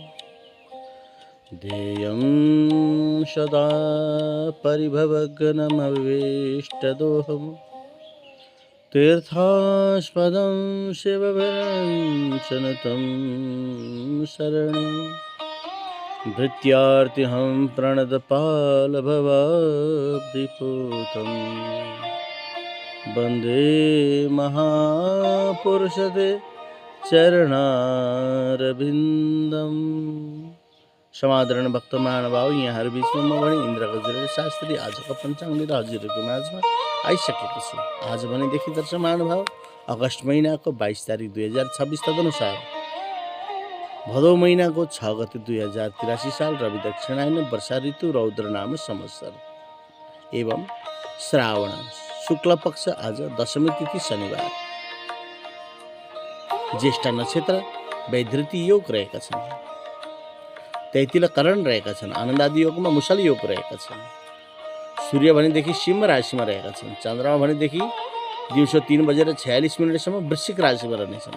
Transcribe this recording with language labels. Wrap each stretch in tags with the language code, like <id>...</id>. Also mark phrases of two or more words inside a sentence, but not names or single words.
<sa>ध्येयं सदा परिभवग्नमविष्टदोहम् तीर्थास्पदं शिवविरञ्चनुतं शरणं भृत्यार्तिहं प्रणतपालभवाब्धिपूतं वन्दे महापुरुषते चरणारविन्दम्।</sa> <ne>समादरण भक्त महानुभाव, यहाँहरू बिचमा म भने इन्द्र गजरे शास्त्री आजको पञ्चाङ्ग लिएर हजुरहरूको माझमा आइसकेको छु। आज भनेदेखि दर्शक महानुभाव अगस्त महिनाको 22 तारिक 2026 तदनुसार भदौ महिनाको 6 गते 2083 साल रवि दक्षिणायन वर्षा ऋतु रौद्र नाम संवत्सर एवं श्रावण शुक्ल पक्ष आज दशमी तिथि शनिबार। ज्येष्ठ नक्षत्र वैधृति योग रहेका छन्। तैतिल करण रहेका छन्। आनन्दादि योगमा मुसल योग रहेका छन्। सूर्य भनेदेखि सिंह राशिमा रहेका छन्। चन्द्रमा भनेदेखि दिउँसो 3:46 वृश्चिक राशिमा रहनेछन्।</ne>